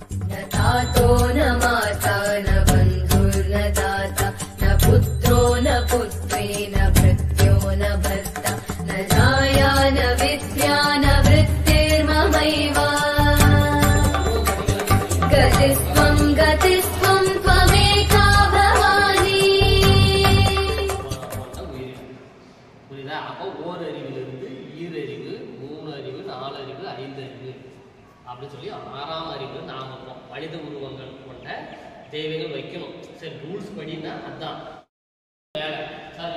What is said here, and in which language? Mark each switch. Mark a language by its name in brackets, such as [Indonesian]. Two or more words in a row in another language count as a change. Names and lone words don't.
[Sanskrit] न तातो न माता न बन्धुर्न दाता न पुत्रो न पुत्री न भृत्यो न भर्ता न जाया न विद्या न वृत्तिर्ममैव गतिस्त्वं गतिस्त्वं त्वमेका भवानी. [Tamil] புரியுதா? அப்போ ஓரறிவிலிருந்து ஈரறிவு, 3 அறிவு, 4 அறிவு, 5 அறிவு அப்படின்னு சொல்லி 6ஆம் அறிவு நாம மனித உருவங்கள் கொண்ட தேவைகள் வைக்கணும். சரி, ரூல்ஸ் படினா அதான் சார்.